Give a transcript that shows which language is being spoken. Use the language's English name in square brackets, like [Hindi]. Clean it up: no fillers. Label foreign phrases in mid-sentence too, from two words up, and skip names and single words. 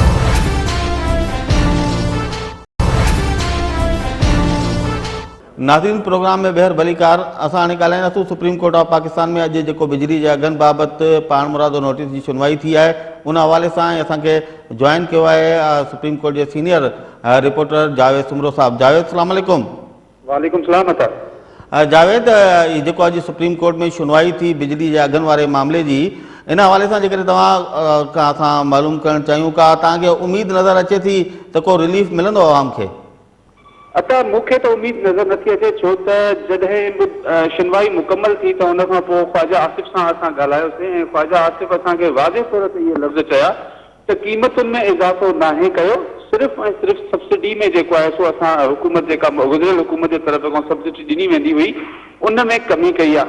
[Sindhi] नाज़रीन प्रोग्राम में बहर भलीकार असां हाणे ॻाल्हाईंदासीं सुप्रीम कोर्ट ऑफ पाकिस्तान में अॼु जेको बिजली जे अघनि बाबति पाण मुरादो नोटिस जी सुनवाई थी आहे उन हवाले सां असांखे जॉइन कयो आहे सुप्रीम कोर्ट जे [English] senior reporter [Sindhi] जावेद सुमरो साहब। जावेद [Arabic] السلام علیکم. وعلیکم السلام [Sindhi] अता। जावेद जेको अॼु सुप्रीम कोर्ट में सुनवाई थी बिजली जे अघनि वारे मामले जी, इन हवाले सां जेकॾहिं तव्हां खां असां मालूम करणु चाहियूं का तव्हांखे उमेद नज़र अचे थी त को रिलीफ मिलंदो आवाम खे? अता मूंखे त उमेद नज़र नथी अचे, छो त जॾहिं सुनवाई मुकमल थी त हुन खां पोइ ख्वाजा आसिफ सां असां ॻाल्हायोसीं ऐं ख्वाजा आसिफ असांखे वाज़े तौर ते इहे लफ़्ज़ चया त क़ीमतुनि में इज़ाफ़ो नाहे कयो, सिर्फ़ु ऐं सिर्फ़ु सब्सिडी में जेको आहे सो असां हुकूमत जेका गुज़िरियल हुकूमत जे तरफ़ खां सब्सिडी ॾिनी वेंदी हुई उन में कमी कई आहे।